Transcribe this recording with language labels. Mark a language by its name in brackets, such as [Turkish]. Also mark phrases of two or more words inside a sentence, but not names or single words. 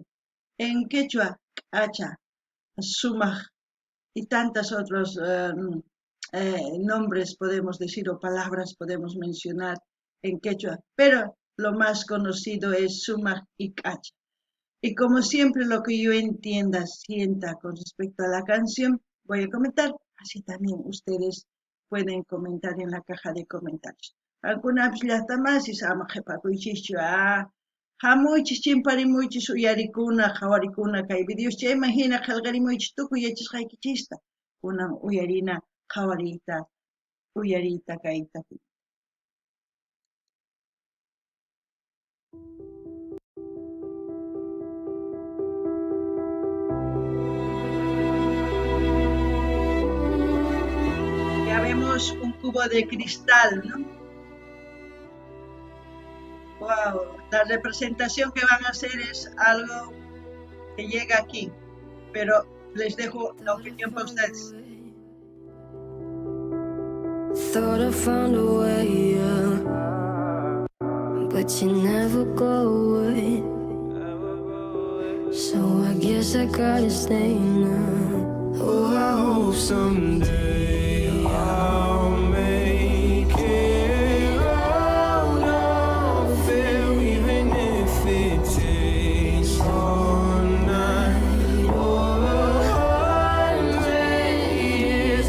[Spanish] En quechua, cacha, sumaj y tantos otros nombres podemos decir o palabras podemos mencionar en quechua, pero lo más conocido es sumaj y cacha. Y como siempre lo que yo entienda, sienta con respecto a la canción, voy a comentar, así también ustedes pueden comentar en la caja de comentarios. [Quechua] Algunas llastamasis ama qhipakuykichischu hamuychis chimparimuychis uyarikuna qhawarikuna kay videos chayman hina qillqarimuychis tukuy yachasqaykichista kunan uyarina qhawariyta uyariyta kayta. [Spanish] Ya vemos un cubo de cristal, ¿no? Wow, la representación que van a hacer es algo que llega aquí, pero les dejo la opinión para ustedes. [English] Thought I found a way, yeah, but you never go away. So I guess I gotta stay now. Oh, I hope someday I'll make it out of there, even if it takes all night or 100 years.